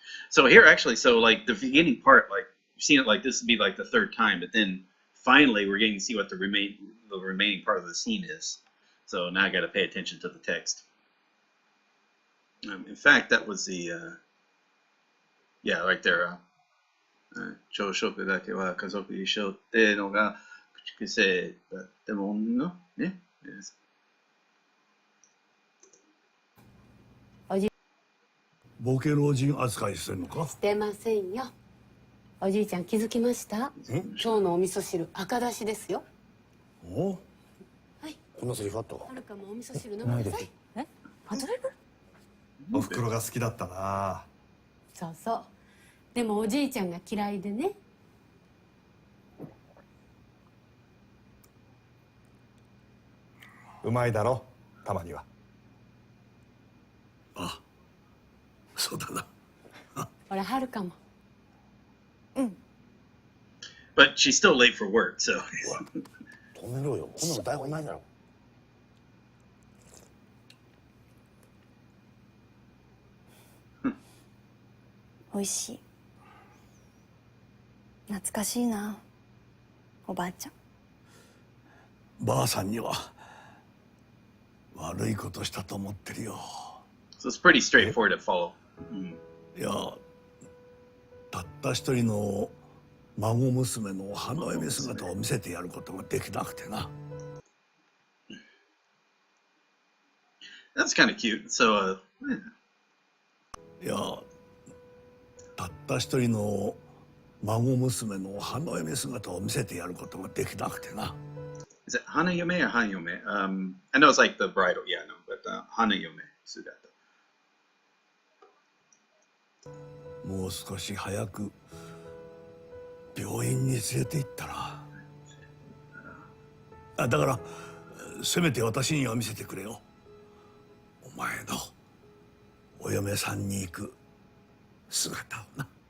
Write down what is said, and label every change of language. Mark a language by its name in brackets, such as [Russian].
[English] So here, actually, so like the beginning part, like you've seen it like this would be like the third time, but then finally we're getting to see what the remaining part of the scene is. So now I got to pay attention to the text. In fact, that was the yeah, right there. [Japanese] 朝食だけは家族一緒ってのが口癖だってものね。ボケ老人扱いしてるのか？してませんよ。おじいちゃん気づきました？今日のお味噌汁赤だしですよ。お？はい。こんなセリフあった？はるかもお味噌汁飲みなさい。え、アドリブ？おふくろが好きだったな。そうそう。でもおじいちゃんが嫌いでね。うまいだろ、たまには。あ、そうだな。ほらはるかも。 [English] But she's still late for work, so. [Japanese] 止めろよ。こんなの台本ないだろ。美味しい。懐かしいな、おばあちゃん。ばあさんには悪いことしたと思ってるよ。 [English] So it's pretty straightforward to follow. [Japanese] いや、たった一人の孫娘の花嫁姿を見せてやることができなくてな。 [English] That's kind of cute. So, [Japanese] いや、たった一人の孫娘の花嫁姿を見せてやることができなくてな。 [English] is it Hanayome or Hanayome? I know it's like the bridal, yeah, no, but Hanayome Sugata. [Japanese] もう少し早く病院に連れて行ったら。だからせめて私には見せてくれよ。お前のお嫁さんに行く姿をな。